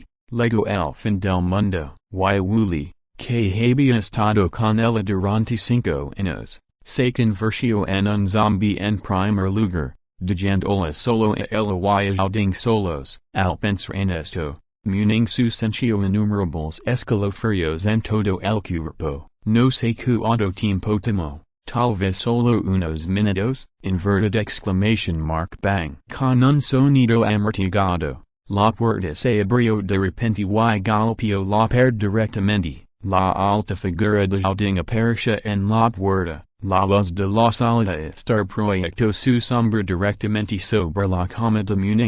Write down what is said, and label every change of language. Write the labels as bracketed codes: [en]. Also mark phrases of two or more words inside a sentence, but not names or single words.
[es] Luego el fin del mundo, y Wooly, que había estado con ella durante 5 años, se convirtió en un zombie en primer lugar, dejándola solo a ella y ding solos. Al pensar en esto, Mingyang sintió innumerables escalofríos en todo el cuerpo. No sé cuánto tiempo tomó, tal vez solo unos minutos. [en] Inverted exclamation mark bang. [es] Con un sonido amortiguado, la puerta se abrió de repente y golpeó la pared directamente. La alta figura de ding apareció en la puerta. La luz de la sala estar proyectó su sombra directamente sobre la cama de Mingyang.